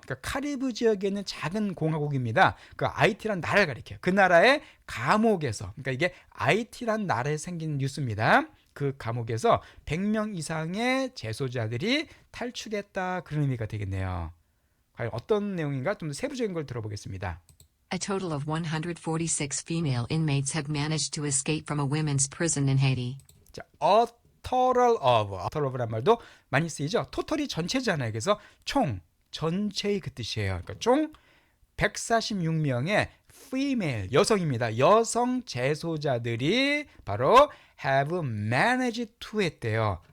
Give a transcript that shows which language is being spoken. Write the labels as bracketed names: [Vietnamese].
[Korean] 그러니까 카리브 지역에 있는 작은 공화국입니다. 그 아이티란 나라를 가리켜요. 그 나라의 감옥에서, 그러니까 이게 아이티란 나라에 생긴 뉴스입니다. 그 감옥에서 100명 이상의 재소자들이 탈출했다, 그런 의미가 되겠네요. 과연 어떤 내용인가 좀 더 세부적인 걸 들어보겠습니다. [English] A total of 146 female inmates have managed to escape from a women's prison in Haiti. [Korean] 자, totalof란 말도 많이 쓰이죠. 토탈이 전체잖아요. 그래서 총, 전체의 그 뜻이에요. 그러니까 총 146명의 female, 여성입니다. 여성 재소자들이 바로 [English] have managed to [Korean] 했대요.